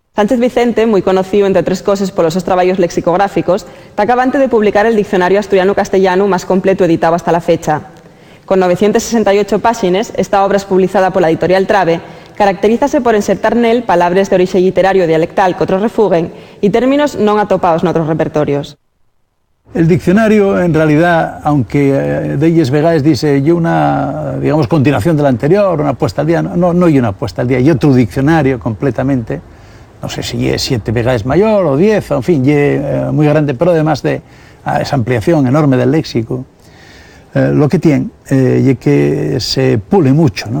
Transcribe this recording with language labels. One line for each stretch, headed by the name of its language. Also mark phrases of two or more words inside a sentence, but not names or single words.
Asturian: Sánchez Vicente, moi conocido, entre outras cosas, polos seus traballos lexicográficos, está acabante de publicar el Diccionario Asturiano-Castellano máis completo editado hasta la fecha. Con 968 páxines, esta obra publicada pola editorial Trave caracterízase por insertar nel palabras de orixe literario dialectal que outros refuguen e términos non atopados noutros repertorios.
Spanish: El diccionario, en realidad, aunque Deyes Vegáez dice, yo una, digamos, continuación del anterior, una puesta al día, no hay una puesta al día, hay otro diccionario completamente, no sé si es 7 Vegáez mayor o 10, en fin, muy grande, pero además de esa ampliación enorme del léxico, lo que tiene es que se pule mucho, ¿no?